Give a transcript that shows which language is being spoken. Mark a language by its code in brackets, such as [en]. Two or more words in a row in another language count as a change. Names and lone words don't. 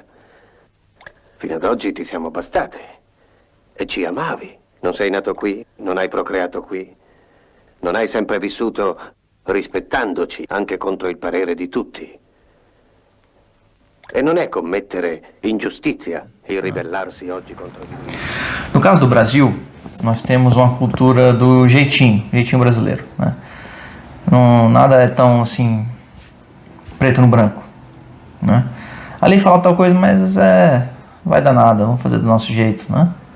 [it] Fino ad oggi ti siamo bastate e ci amavi. Non sei nato qui, non hai procreato qui, non hai sempre vissuto rispettandoci anche contro il parere di tutti. E non è commettere ingiustizia il ribellarsi oggi contro di noi. [pt] No caso do Brasil, nós temos uma cultura do jeitinho brasileiro, né? Não, nada é tão assim preto no branco, né? A lei fala tal coisa, mas vai dar nada, vamos fazer do nosso jeito, né?